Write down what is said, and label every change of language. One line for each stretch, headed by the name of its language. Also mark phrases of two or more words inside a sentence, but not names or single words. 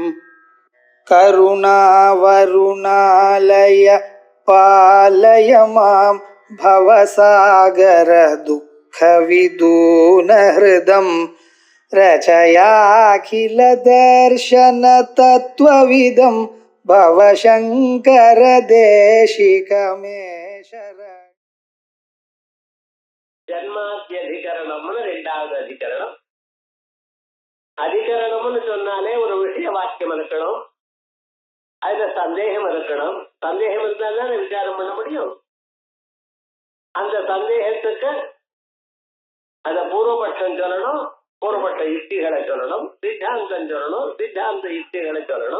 Sanskrit: करुणावरुणालय पालय मां भवसागर दुःखविदूनहृदं रचयाखिलदर्शनतत्त्वविदं भवशङ्कर देशिकमे शरणम्.
Tamil: ஜன்மாத்தியதிகரணம்னு ரெண்டாவது அதிகரணம். அதிகரணம்னு சொன்னாலே ஒரு விஷய வாக்கியம் இருக்கணும், அதுல சந்தேகம் இருக்கணும். சந்தேகம் இருந்தால்தான் விசாரம் பண்ண முடியும். அந்த சந்தேகத்துக்கு அத பூர்வபட்சம் சொல்லணும், பூர்வபட்ச யுக்திகளை சொல்லணும், சித்தாந்தம் சொல்லணும், சித்தாந்த யுக்திகளை சொல்லணும்.